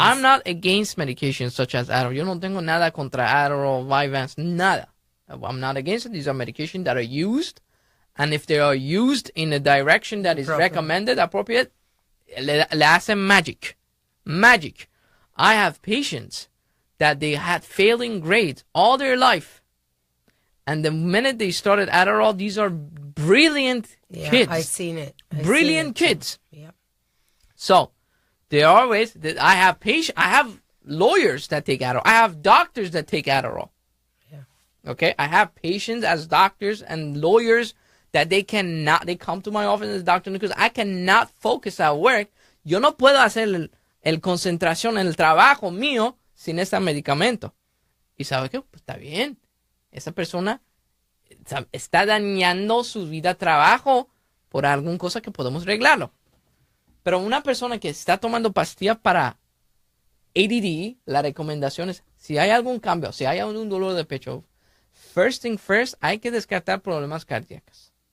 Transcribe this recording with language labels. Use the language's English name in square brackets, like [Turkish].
[English] I'm not against medications such as Adderall. [Spanish] Yo no tengo nada contra Adderall, Vyvanse, nada. [English] I'm not against it. These are medications that are used. And if they are used in a direction that is recommended, appropriate, [Spanish] le hacen [English] magic. Magic. I have patients that they had failing grades all their life. And the minute they started Adderall, these are brilliant kids. I've seen it. Brilliant kids. Yeah. So, there are ways that I have lawyers that take Adderall. I have doctors that take Adderall. Yeah. Okay? I have patients as doctors and lawyers that they come to my office as doctor because I cannot focus at work. [Spanish] Yo no puedo hacer el concentración en el trabajo mío sin este medicamento. ¿Y sabe qué? Pues está bien. Esa persona está dañando su vida de trabajo por alguna cosa que podemos arreglarlo. Pero una persona que está tomando pastillas para ADD, la recomendación es, si hay algún cambio, si hay algún dolor de pecho, [English] first thing first, [Spanish] hay que descartar problemas cardíacos.